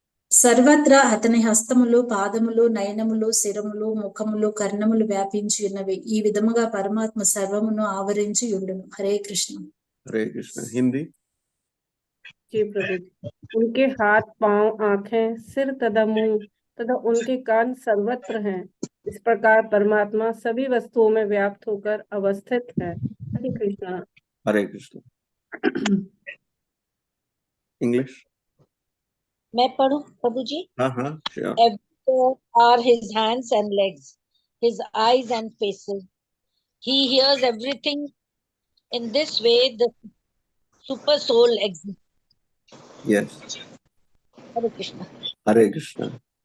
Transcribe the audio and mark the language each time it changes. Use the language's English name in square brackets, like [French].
[Telugu] సర్వత్రా అతని హస్తములు, పాదములు, నయనములు, శిరములు, ముఖములు, కర్ణములు వ్యాపించి ఉన్నవి. ఈ విధముగా పరమాత్మ సర్వమును ఆవరించి ఉండును. హరే కృష్ణ. [Hindi] हरे कृष्ण. हिंदी. जी प्रभु जी। उनके हाथ, पांव, आंखें, सिर तथा मुंह तथा उनके कान सर्वत्र हैं। इस प्रकार परमात्मा सभी वस्तुओं में व्याप्त होकर अवस्थित है। हरे कृष्णा। हरे कृष्ण. इंग्लिश. मैं पढ़ूं प्रभु जी? हाँ हाँ, sure. [English] Everywhere are his hands and legs, his eyes and faces. He hears everything. In this way, the super soul exists. Yes. Hare Krishna. Hare Krishna.